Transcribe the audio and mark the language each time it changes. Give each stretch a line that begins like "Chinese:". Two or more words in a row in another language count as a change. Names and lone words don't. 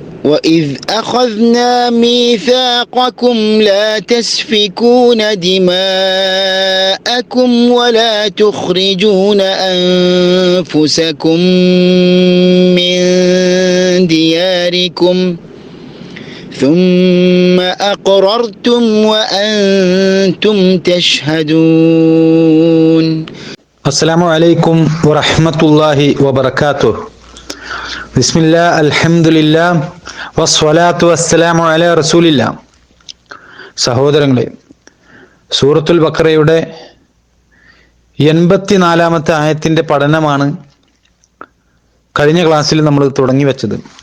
Arabic: وإذ أخذنا ميثاقكم لا تسفكون دماءكم ولا تخرجون أنفسكم من دياركم ثم أقررتم وأنتم تشهدون. السلام عليكم ورحمة الله وبركاته. بسم الله الحمد لله والصلاة والسلام على رسول الله.
Malayalam: സഹോദരങ്ങളെ, സൂറത്തുൽ ബഖറയുടെ 84-ാമത്തെ ആയത്തിന്റെ പഠനമാണ് കഴിഞ്ഞ ക്ലാസ്സിൽ നമ്മൾ തുടങ്ങി വെച്ചത്.